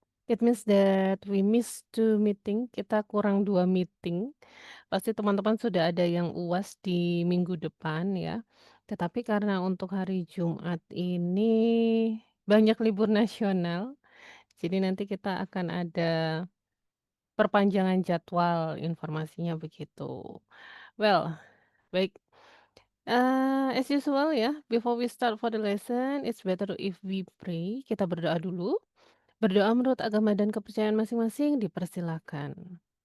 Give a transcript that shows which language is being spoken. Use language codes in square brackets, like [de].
[en] It means that we miss 2 meeting, [id] kita kurang 2 meeting. Pasti teman-teman sudah ada yang UAS di minggu depan ya. Tetapi karena untuk hari Jumat ini banyak libur nasional, jadi nanti kita akan ada perpanjangan jadwal, informasinya begitu. [en] Well, baik, as usual ya, before we start for the lesson, it's better if we pray, [id] kita berdoa dulu. Berdoa menurut agama dan kepercayaan masing-masing dipersilakan.